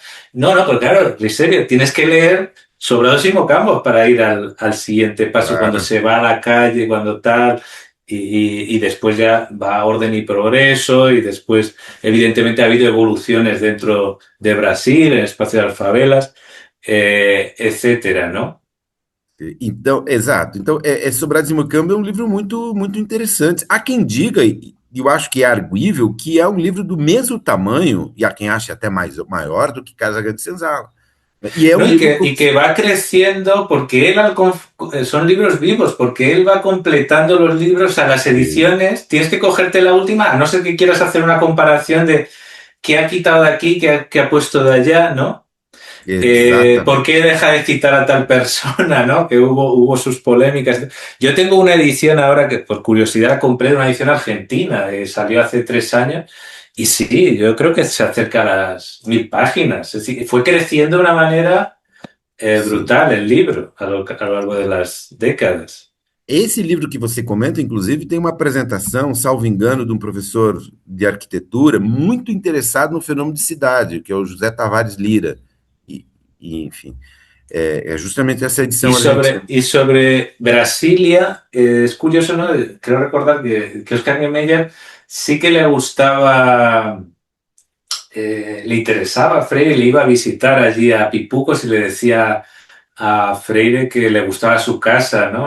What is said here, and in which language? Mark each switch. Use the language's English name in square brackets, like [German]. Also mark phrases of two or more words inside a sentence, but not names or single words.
[Spanish] No, pero claro, Riserio, tienes que leer Sobrados y Mocambos para ir al siguiente paso, cuando claro. se va a la calle, cuando tal, y después ya va a Orden y Progreso, y después, evidentemente, ha habido evoluciones dentro de Brasil, en el espacio de las favelas, etcétera, ¿no? [Portuguese] Então, exato. Então, Sobrados e Mucambos é um livro muito, muito interessante. Há quem diga, e eu acho que é arguível, que é um livro do mesmo tamanho, e há quem ache até maior do que Casa Grande Senzala. E é um [Spanish] ¿No? [Portuguese] livro. [Spanish] Y que va creciendo porque son libros vivos, porque él va completando los libros a las ediciones. Tienes que cogerte la última, a no ser que quieras hacer una comparación de qué ha quitado de aquí, qué ha puesto de allá, ¿no? ¿Por [Portuguese] Exatamente. [Spanish] qué deja de citar a tal persona, ¿no? Que hubo sus polémicas. Yo tengo una edición ahora que por curiosidad compré, una edición argentina, salió hace 3 años, y sí, yo creo que se acerca a las 1000 páginas. Es decir, fue creciendo de una manera [Portuguese] Sim. [Spanish] brutal el libro a lo largo de las décadas. [Portuguese] Esse livro que você comenta, inclusive, tem uma apresentação, salvo engano, de um professor de arquitetura muito interessado no fenômeno de cidade, que é o José Tavares Lira. Enfim, é justamente essa [Spanish] Y [Portuguese] edição [Spanish] sobre, [Portuguese] argentina. [Spanish] y sobre Brasilia, es curioso, ¿no? Creo recordar que Oscar Niemeyer sí que le gustaba, le interesaba a Freire, le iba a visitar allí a Pipucos y le decía a Freire que le gustaba su casa, ¿no?